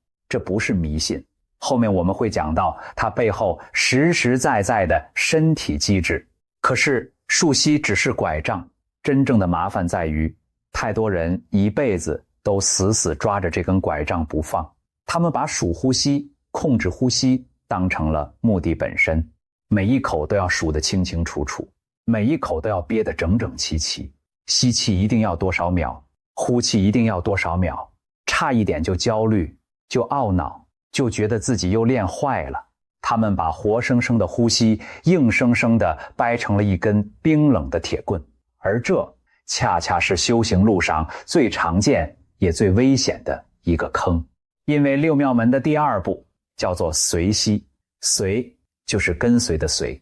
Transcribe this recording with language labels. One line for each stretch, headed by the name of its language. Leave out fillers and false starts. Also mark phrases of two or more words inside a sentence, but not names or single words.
Chinese: 這不是迷信，後面我們會講到它背後實實在在的身體機制。可是數息只是拐杖， 真正的麻煩在於，太多人一輩子都死死抓着這根拐杖不放，他們把數呼吸、控制呼吸當成了目的本身，每一口都要數得清清楚楚，每一口都要憋得整整齊齊，吸氣一定要多少秒，呼氣一定要多少秒，差一點就焦慮，就懊惱，就覺得自己又練壞了。他們把活生生的呼吸硬生生地掰成了一根冰冷的鐵棍，而這恰恰是修行路上最常見也最危險的一個坑。因為六妙門的第二步叫做隨息，隨就是跟隨的隨。